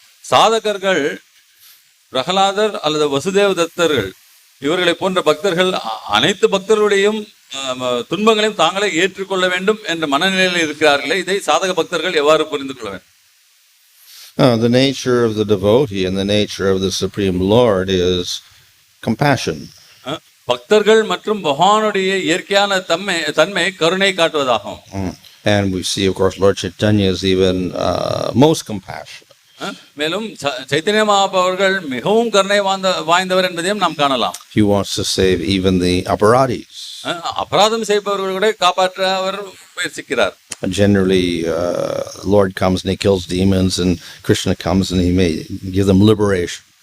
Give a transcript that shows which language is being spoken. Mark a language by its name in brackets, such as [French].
[Tamil] சாதகர்கள் பிரகலாதர் அல்லது வசுதேவ தத்தர்கள் இவர்களை போன்ற பக்தர்கள் அனைத்து பக்தர்களுடையும் துன்பங்களையும் தாங்களே ஏற்றுக்கொள்ள வேண்டும் என்ற மனநிலையில் இருக்கிறார்களே, இதை சாதக பக்தர்கள் எவ்வாறு புரிந்து கொள்ள வேண்டும்? [English] The nature of the devotee and the nature of the Supreme Lord is compassion. [Tamil] பக்தர்கள் மற்றும் பகவானுடைய இயற்கையான தன்மை கருணை காட்டுவதாகும். [English] And we see, of course, Lord Chaitanya is even most compassionate. [Tamil] மேலும் சைத்தன்ய மகாபுருகள் மிகவும் கருணை வாய்ந்தவர் என்பதையும் நாம் காணலாம். [English] He wants to save even the aparatis. [Tamil] அபராதம் செய்பவர்கள் கூட காப்பாற்ற அவர் முயற்சிக்கிறார். [English] Generally, Lord comes and he kills demons, and Krishna comes and he may give them liberation.